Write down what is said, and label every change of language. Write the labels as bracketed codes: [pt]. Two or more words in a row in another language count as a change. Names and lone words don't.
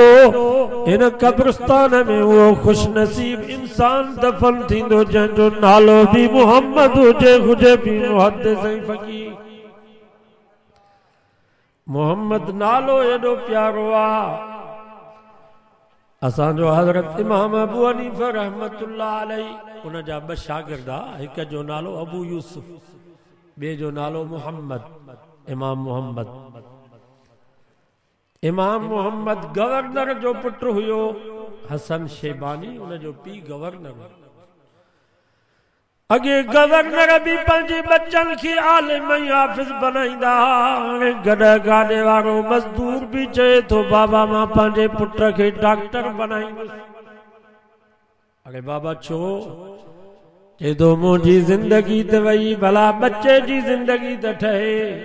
[sd] इन कब्रिस्तान में वो खुशनसीब इंसान दफन थींदो जंहिंजो नालो भी मुहम्मद हुजे भी मुहद्दिस ऐं फ़क़ीह। मुहम्मद नालो एॾो प्यारो आहे। असांजो हज़रत इमाम अबू हनीफ़ा [ar] رحمة الله عليه [sd] उन जा 2 शागिर्द आ, हिक जो नालो अबू यूसुफ, ॿिए जो नालो मुहम्मद। इमाम मुहम्मद, इमाम मुहम्मद गवर्नर जो पुत्र हुयो, हसन शेबानी उन जो पी गवर्नर। अगे गवर्नर भी पंहिंजे बच्चन खे आलिम ऐं हाफ़िज़ बनाईंदा। हाणे गॾ गाॾे वारो मज़दूर भी चए थो बाबा मां पंहिंजे पुट खे डॉक्टर बनाईंदुसि। अरे बाबा छो? चए थो मुंहिंजी ज़िंदगी त वई, भला बच्चे जी ज़िंदगी त ठहे।